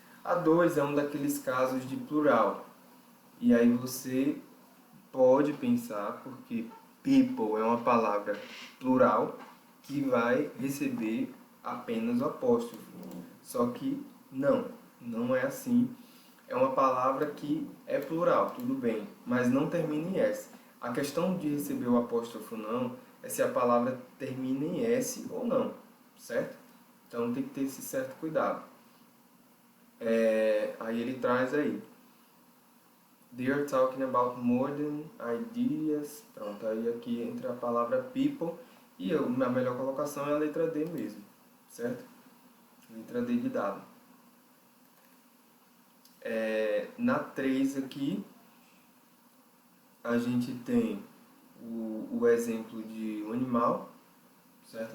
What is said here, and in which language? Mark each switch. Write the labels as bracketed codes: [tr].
[pt] A 2 é um daqueles casos de plural, e aí você pode pensar, porque people é uma palavra plural, que vai receber apenas o apóstrofo, só que não é assim. É uma palavra que é plural, tudo bem, mas não termina em S. A questão de receber o apóstrofo não é se a palavra termina em S ou não, certo? Então tem que ter esse certo cuidado. Aí ele traz aí. [en] They are talking about modern ideas. [pt] Pronto, aí aqui entra a palavra people e a melhor colocação é a letra D mesmo, certo? Letra D de dado. Na 3 aqui, a gente tem o exemplo de um animal, certo?